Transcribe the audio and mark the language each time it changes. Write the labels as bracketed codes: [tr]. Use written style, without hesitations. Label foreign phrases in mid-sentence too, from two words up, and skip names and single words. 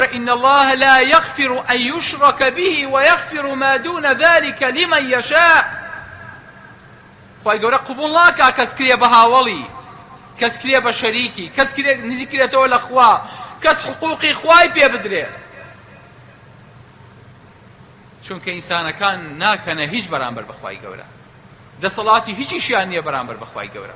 [ar] إن الله لا يغفر أن يشرك به ويغفر ما دون ذلك لمن يشاء. [ckb] خواهی گەورە قبول ناکا کەس کرێ بە هاوڵی، کەس کرێ بە شەریکی، کەس نزیک کرێتەوە لە خوا، کەس حقوقی خوای پێ بدرێ. چونکە ئینسانەکان ناکەنە هیچ بەرامبەر بە خوای گەورە، دەسەڵاتی هیچیشیان نییە بەرامبەر بە خوای گەورە.